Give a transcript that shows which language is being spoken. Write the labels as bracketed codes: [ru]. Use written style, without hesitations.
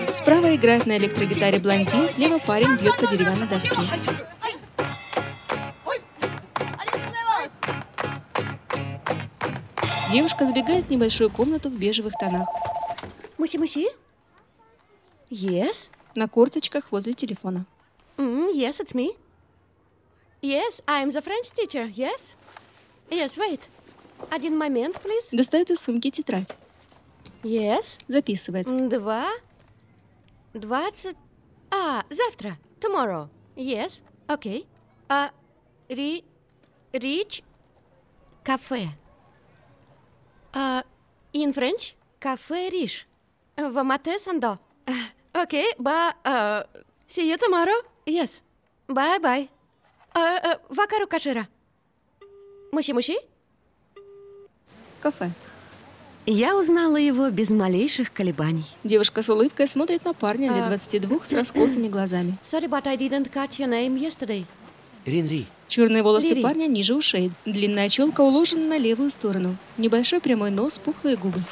[ru] Справа играет на электрогитаре блондин, слева парень бьет по деревянной доске. Девушка сбегает в небольшую комнату в бежевых тонах. [ja] Муси-муси? [en] Yes? [ru] На корточках возле телефона. [en] Yes, it's me. Yes, I'm the French teacher, yes? Yes, wait. [ru] Один момент, [en] please. [ru] Достает из сумки тетрадь. [en] Yes. [ru] Записывает. 2:20. А, завтра. [en] Tomorrow. Yes. [ru] Окей. А, рич кафе. [en] А, in French, кафе риш. В мате сандо. Окей, ба, see you tomorrow. Yes. Bye-bye. [ja] Вакару кашира. Муши-муши? [ru] Кафе. Я узнала его без малейших колебаний. Девушка с улыбкой смотрит на парня лет 22 с раскосыми глазами. [en] Sorry, but I didn't catch your name yesterday. [ru] Ринри. Черные волосы Ринри. Парня ниже ушей. Длинная челка уложена на левую сторону. Небольшой прямой нос, пухлые губы.